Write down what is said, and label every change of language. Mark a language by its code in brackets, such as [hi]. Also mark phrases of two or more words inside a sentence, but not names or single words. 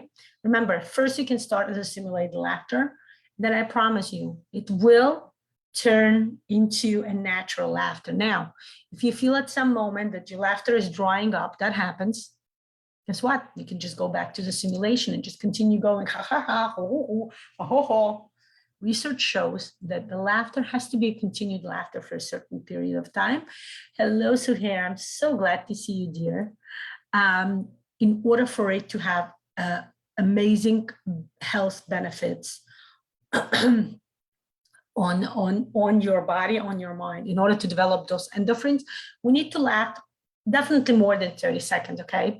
[en] Remember, first you can start as a simulated laughter. Then I promise you, it will turn into a natural laughter. Now, if you feel at some moment that your laughter is drying up, that happens. Guess what? You can just go back to the simulation and just continue going, ha, ha, ha, ho, ho, ho, ho. Research shows that the laughter has to be a continued laughter for a certain period of time. Hello, Suhair. I'm so glad to see you, dear. In order for it to have amazing health benefits on your body, on your mind, in order to develop those endorphins, we need to laugh definitely more than 30 seconds, okay?